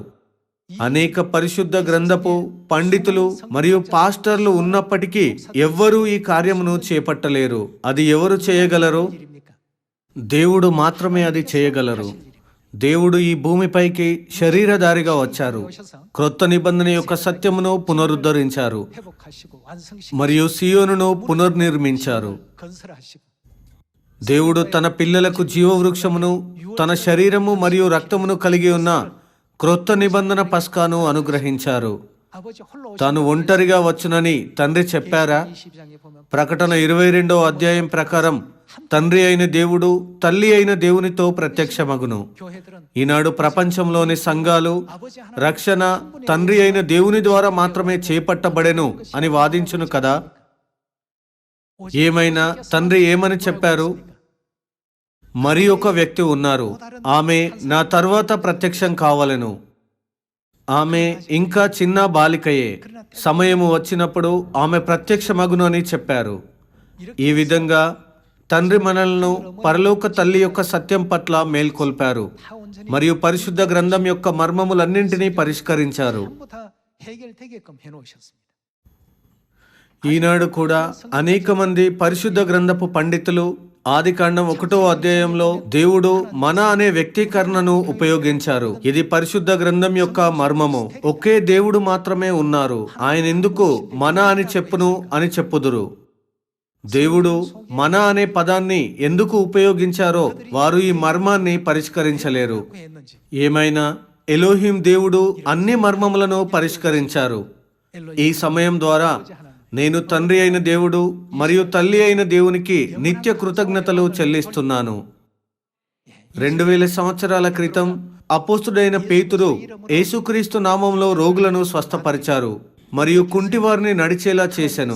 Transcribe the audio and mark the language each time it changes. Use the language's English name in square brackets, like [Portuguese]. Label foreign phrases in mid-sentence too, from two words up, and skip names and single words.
[Telugu] అనేక పరిశుద్ధ గ్రంథపు పండితులు మరియు పాస్టర్లు ఉన్నప్పటికీ ఎవ్వరూ ఈ కార్యమును చేపట్టలేరు. అది ఎవరు చేయగలరు? దేవుడు మాత్రమే అది చేయగలరు. దేవుడు ఈ భూమిపైకి శరీరధారిగా వచ్చారు. క్రొత్త నిబంధన యొక్క సత్యమును పునరుద్ధరించారు [Korean] 회복하시고 완성시키고 [Telugu] మరియు సియోనును పునర్నిర్మించారు. [Korean] 건설하시고 [Telugu] దేవుడు తన పిల్లలకు జీవవృక్షమును తన శరీరము మరియు రక్తమును కలిగి ఉన్న క్రొత్త నిబంధన పస్కాను అనుగ్రహించారు. [Korean] 아버지 홀로 [Telugu] తాను ఒంటరిగా వచ్చునని తండ్రి చెప్పారా? [Korean] 22장에 보면 [Telugu] ప్రకటన 22వ అధ్యాయం ప్రకారం తండ్రి అయిన దేవుడు తల్లి అయిన దేవునితో ప్రత్యక్షమగును. [Korean] 교회들은 [Telugu] ఈనాడు ప్రపంచంలోని సంఘాలు [Korean] 아버지 하나 [Telugu] రక్షణ తండ్రి అయిన దేవుని ద్వారా మాత్రమే చేపట్టబడెను అని వాదించును కదా. ఏమైనా తండ్రి ఏమని చెప్పారు? మరి ఒక వ్యక్తి ఉన్నారు, ఆమె నా తర్వాత ప్రత్యక్షం కావాలను. ఆమె ఇంకా చిన్న బాలికయే. సమయము వచ్చినప్పుడు ఆమె ప్రత్యక్షమగును అని చెప్పారు. ఈ విధంగా తండ్రి మనలను పరలోక తల్లి యొక్క సత్యం పట్ల మేల్కొల్పారు [Korean] 다 온전히 [Telugu] మరియు పరిశుద్ధ గ్రంథం యొక్క మర్మములన్నింటినీ పరిష్కరించారు. [Korean] 전부 다 해결되게끔 해놓으셨습니다. [Telugu] ఈనాడు కూడా అనేక మంది పరిశుద్ధ గ్రంథపు పండితులు ఆదికాండం 1వ అధ్యాయంలో దేవుడు మన అనే వ్యక్తీకరణను ఉపయోగించారు. ఇది పరిశుద్ధ గ్రంథం యొక్క మర్మము. ఒకే దేవుడు మాత్రమే ఉన్నారు, ఆయన ఎందుకు మన అని చెప్పును అని చెప్పుదురు. దేవుడు మన అనే పదాన్ని ఎందుకు ఉపయోగించారో వారు ఈ మర్మాన్ని పరిష్కరించలేరు. [Korean] 왜 했는지 [Telugu] ఏమైనా ఎలోహిం దేవుడు అన్ని మర్మములను పరిష్కరించారు. ఈ సమయం ద్వారా నేను తండ్రి అయిన దేవుడు మరియు తల్లి అయిన దేవునికి నిత్య కృతజ్ఞతలు చెల్లిస్తున్నాను. 2000 సంవత్సరాల క్రితం అపోస్తుడైన పేతురు యేసుక్రీస్తు నామంలో రోగులను స్వస్థపరిచారు మరియు కుంటివారిని నడిచేలా చేశాను.